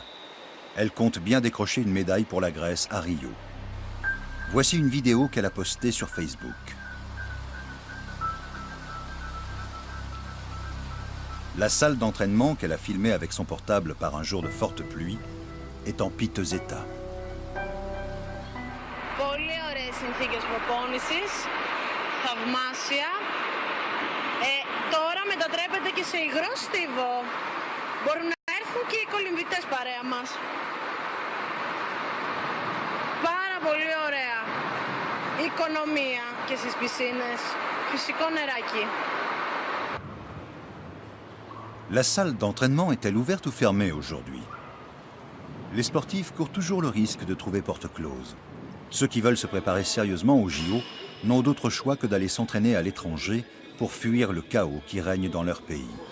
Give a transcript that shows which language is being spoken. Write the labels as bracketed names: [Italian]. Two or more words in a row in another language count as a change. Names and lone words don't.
[French] Elle compte bien décrocher une médaille pour la Grèce à Rio. Voici une vidéo qu'elle a postée sur Facebook. La salle d'entraînement qu'elle a filmée avec son portable par un jour de forte pluie est en piteux état. [Greek] Τώρα μετατρέπεται και σε υγρό στίβο. Μπορούν να έρθουν και οι κολυμβητές παρέα μας. Πάρα πολύ ωραία οικονομία και στις πισίνες. Φυσικό νεράκι. [French] La salle d'entraînement est-elle ouverte ou fermée aujourd'hui? Les sportifs courent toujours le risque de trouver porte close. Ceux qui veulent se préparer sérieusement aux JO n'ont d'autre choix que d'aller s'entraîner à l'étranger pour fuir le chaos qui règne dans leur pays.